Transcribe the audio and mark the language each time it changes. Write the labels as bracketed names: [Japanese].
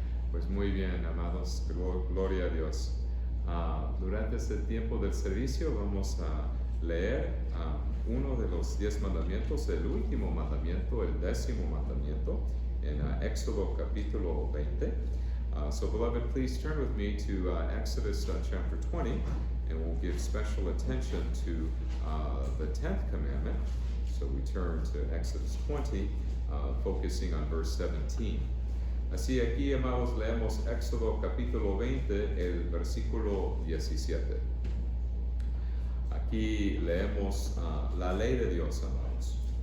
[Spanish] Pues muy bien, amados, gloria a Dios. Durante este tiempo del servicio vamos a leer uno de los 10 mandamientos, el último mandamiento, el 10º mandamiento, en Éxodo capítulo 20. [English] So beloved, please turn with me to Exodus chapter 20, and we'll give special attention to the 10th commandment. So we turn to Exodus 20, focusing on verse 17. [Spanish] Así aquí, amados, leemos Éxodo capítulo 20, el versículo 17. Aquí leemos la ley de Dios, amados.